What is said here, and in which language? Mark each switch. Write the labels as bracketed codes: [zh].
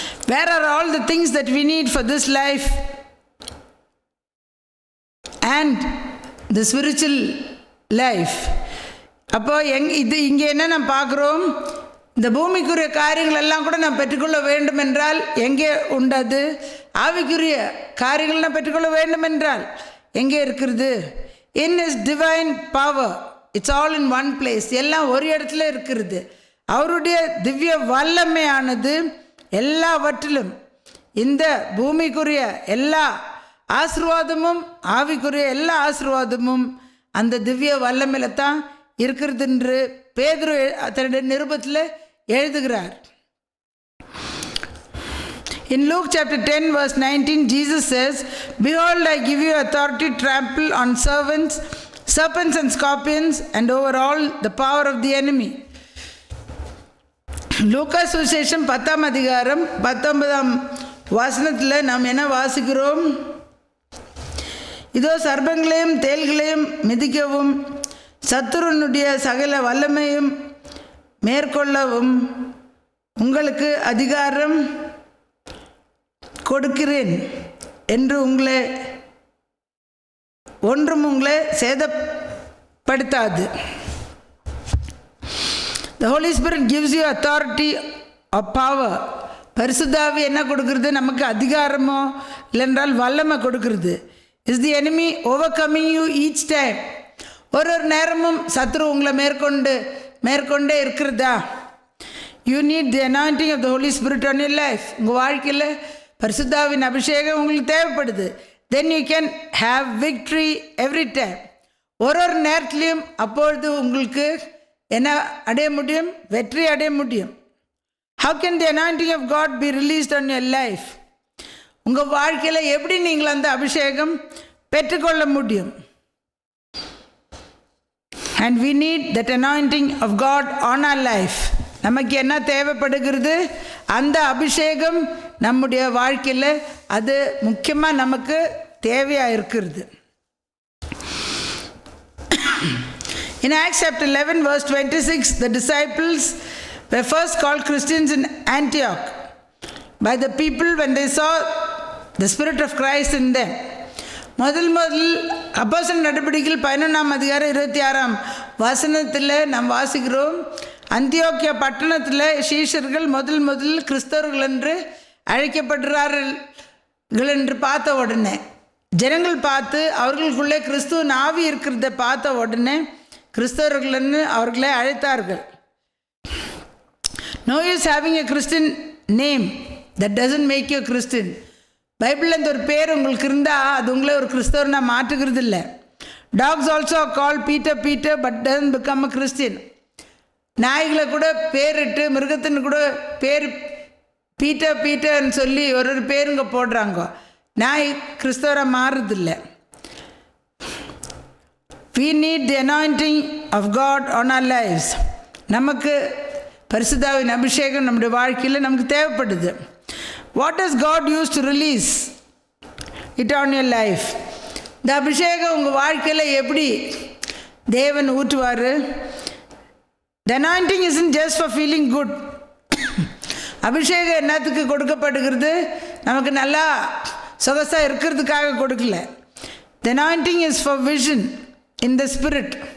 [en] Where are all the things that we need for this life and the spiritual life? [ta] அப்போ இங்கே என்ன நாம் பார்க்குறோம்? இந்த பூமிக்குரிய காரியங்கள் எல்லாம் கூட நாம் பெற்றுக்கொள்ள வேண்டும் என்றால் எங்கே உண்டது? ஆவிக்குரிய காரியங்கள் நாம் பெற்றுக்கொள்ள வேண்டும் என்றால் எங்கே இருக்கிறது? [en] In His divine power. It's all in one place. [ta] எல்லாம் ஒரு இடத்துல இருக்கிறது. அவருடைய திவ்ய வல்லமையானது எல்லாவற்றிலும் இந்த பூமிக்குரிய எல்லா ஆசீர்வாதமும் ஆவிக்குரிய எல்லா ஆசீர்வாதமும் அந்த திவ்ய வல்லமையில தான் இருக்கிறது என்று பேதுரு தன்னுடைய நிருபத்தில் எழுதுகிறார். [en] In Luke chapter 10 verse 19, Jesus says, "Behold, I give you authority to trample on serpents and scorpions and over all the power of the enemy." [ta] லூக்கா சுவிசேஷம் 10ஆம் அதிகாரம் 19ஆம் வசனத்தில் நாம் என்ன வாசிக்கிறோம்? இதோ சர்ப்பங்களையும் தேள்களையும் மிதிக்கவும் சத்துருனுடைய சகல வல்லமையும் மேற்கொள்ளவும் உங்களுக்கு அதிகாரம் கொடுக்கிறேன் என்று ஒன்றும் உங்களை சேதப்படுத்தாது. [en] The Holy Spirit gives you authority or power. [ta] பரிசுத்தாவி என்ன கொடுக்கிறது? நமக்கு அதிகாரமோ இல்லைன்றால் வல்லமை கொடுக்கிறது. [en] Is the enemy overcoming you each time? [ta] ஒரு நேரமும் சத்ரு உங்களை மேற்கொண்டே இருக்கிறதா? [en] You need the anointing of the Holy Spirit on your life. [ta] உங்கள் வாழ்க்கையில் பரிசுத்தாவின் அபிஷேகம் உங்களுக்கு தேவைப்படுது. [en] Then you can have victory every time. [ta] ஒரு நேரத்துலையும் அப்பொழுது உங்களுக்கு என்ன அடைய முடியும்? வெற்றி அடைய முடியும். [en] How can the anointing of God be released on your life? [ta] உங்கள் வாழ்க்கையில் எப்படி நீங்கள் அந்த அபிஷேகம் பெற்றுக்கொள்ள முடியும்? [en] And we need that anointing of God on our life. [ta] நமக்கு என்ன தேவைப்படுகிறது? அந்த அபிஷேகம் நம்முடைய வாழ்க்கையில் அது முக்கியமாக நமக்கு தேவையாக இருக்கிறது. [en] In Acts chapter 11 verse 26, the disciples were first called Christians in Antioch by the people when they saw the Spirit of Christ in them. [ta] முதல் அப்போஸ்தலர் நடபடிகள் 11ஆம் அதிகாரம் 26ஆம் வசனத்தில் நாம் வாசிக்கிறோம். அந்தியோக்கியா பட்டணத்தில் சீஷர்கள் முதல் கிறிஸ்தவர்கள் என்று அழைக்கப்படுறார்கள் என்று பார்த்த உடனே ஜனங்கள் பார்த்து அவர்களுக்குள்ளே கிறிஸ்துவின் ஆவி இருக்கிறத பார்த்த உடனே கிறிஸ்தவர்கள்னு அவர்களை அழைத்தார்கள். [en] No use having a Christian name that doesn't make you a Christian. [ta] பைபிளில் இந்த ஒரு பேர் உங்களுக்கு இருந்தால் அது உங்களே ஒரு கிறிஸ்தவர்னா மாற்றுகிறது இல்லை. [en] Dogs also are called Peter but doesn't become a Christian. [ta] நாய்களை கூட பேரிட்டு மிருகத்தின்னு கூட பேர் பீட்டர்ன்னு சொல்லி ஒரு பேருங்க போடுறாங்க. நாய் கிறிஸ்தவராக மாறுறதில்லை. [en] We need the anointing of God on our lives. [ta] நமக்கு பரிசுத்தாவின் அபிஷேகம் நம்முடைய வாழ்க்கையில் நமக்கு தேவைப்படுது. [en] What does God use to release it on your life? [ta] இந்த அபிஷேகம் உங்கள் வாழ்க்கையில் எப்படி தேவன் ஊற்றுவார்? [en] The anointing isn't just for feeling good. [ta] அபிஷேகம் என்னத்துக்கு கொடுக்கப்படுகிறது? நமக்கு நல்லா சொகசாக இருக்கிறதுக்காக கொடுக்கல. [en] The anointing is for vision in the spirit.